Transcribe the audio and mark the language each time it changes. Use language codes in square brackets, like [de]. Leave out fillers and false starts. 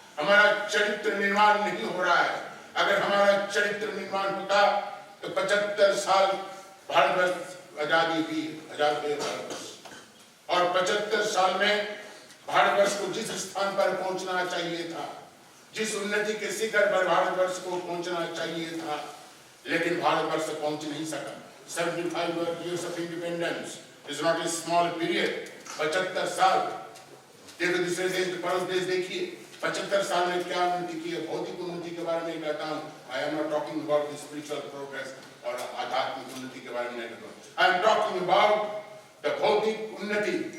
[hi] हमारा चरित्र निर्माण नहीं हो रहा है। अगर हमारा चरित्र निर्माण होता तो 75 साल भारतवर्ष आजादी हुई, आजाद हुए भारतवर्ष, और 75 साल में भारतवर्ष को जिस स्थान पर पहुंचना चाहिए था, जिस उन्नति के शिखर पर भारतवर्ष को पहुंचना चाहिए था, लेकिन भारतवर्ष पहुंच नहीं सका। [en] 75 years of independence is not a small period। [hi] 75 साल, देखो दूसरे देश, पड़ोस देश देखिए, 75 साल में क्या उन्नति की है। भौतिक उन्नति के बारे में कहता हूँ, [en] I am not talking about the spiritual progress [hi] और आध्यात्मिक उन्नति के बारे में नहीं कहता हूँ, [en] I am talking about the [hi] भौतिक उन्नति।